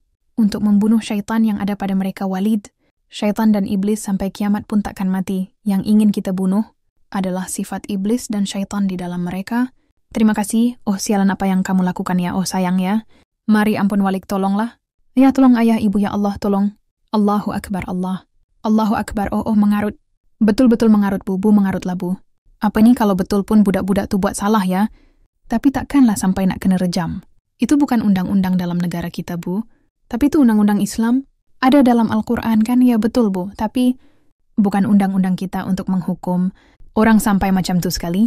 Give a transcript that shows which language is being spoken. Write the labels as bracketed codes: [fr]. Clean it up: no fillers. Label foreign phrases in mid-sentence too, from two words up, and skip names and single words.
[ms] Untuk membunuh syaitan yang ada pada mereka Walid. Syaitan dan iblis sampai kiamat pun takkan mati. Yang ingin kita bunuh adalah sifat iblis dan syaitan di dalam mereka. Terima kasih. Oh sialan apa yang kamu lakukan ya. Oh sayang ya. Mari ampun Walid, tolonglah. Ya tolong ayah ibu [ar] ya Allah [ms] tolong. [ar] Allahu Akbar Allah. Allahu Akbar. [ms] Oh mengarut. Betul-betul mengarut bu mengarutlah bu. Apa ini kalau betul pun budak-budak tuh buat salah ya. Tapi takkanlah sampai nak kena rejam. Itu bukan undang-undang dalam negara kita bu. Tapi itu undang-undang Islam. Ada dalam Al-Quran kan? Ya betul bu. Tapi bukan undang-undang kita untuk menghukum orang sampai macam tu sekali.